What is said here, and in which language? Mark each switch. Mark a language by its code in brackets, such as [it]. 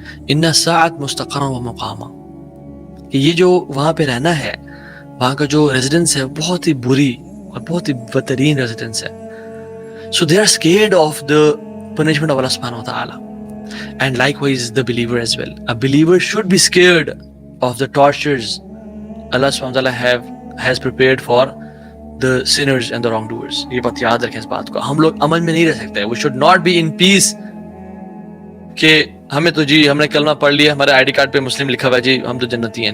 [ar] इन्ना साअत मुस्तक़र्रन व मुक़ामा, [hi] कि ये जो वहाँ पे रहना है, वहाँ का जो रेजिडेंस है बहुत ही बुरी और बहुत ही बदतरीन रेजिडेंस है। [en] So they are scared of the punishment of Allah सुब्हानहू व तआला, and likewise the believer as well. A believer should be scared of the tortures Allah subhanahu wa ta'ala has prepared for the sinners and the wrongdoers. [hi] ये बात याद रखें इस बात को। हम लोग अमन में नहीं रह सकते। [en] We should not be in peace [hi] कि हमें तो जी हमने कलमा पढ़ लिया, हमारे आईडी कार्ड पे मुस्लिम लिखा हुआ है जी, हम तो जन्नती हैं।